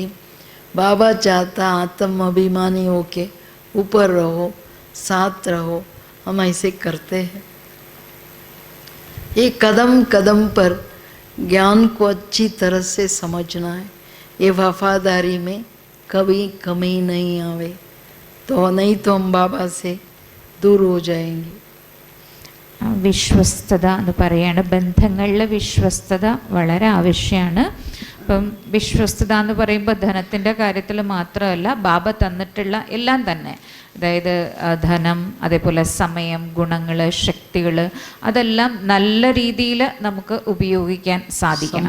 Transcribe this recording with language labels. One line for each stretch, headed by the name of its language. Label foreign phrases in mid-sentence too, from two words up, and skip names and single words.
Hindi: बाबा चाहता आत्म अभिमानी होके ऊपर रहो, साथ रहो, हम ऐसे करते हैं। ये कदम कदम पर ज्ञान को अच्छी तरह से समझना है। ये वफादारी में कभी कमी नहीं आवे, तो नहीं तो हम बाबा से दूर हो जाएंगे।
Malayalam: വിശ്വസ്തത എന്ന് പറയുകയാണ്. ബന്ധങ്ങളിലെ വിശ്വസ്തത വളരെ ആവശ്യമാണ്. അപ്പം വിശ്വസ്തത എന്ന് പറയുമ്പോൾ ധനത്തിൻ്റെ കാര്യത്തിൽ മാത്രമല്ല, ബാബ തന്നിട്ടുള്ള എല്ലാം തന്നെ, അതായത് ധനം, അതേപോലെ സമയം, ഗുണങ്ങൾ, ശക്തികൾ, അതെല്ലാം നല്ല രീതിയിൽ നമുക്ക് ഉപയോഗിക്കാൻ സാധിക്കണം.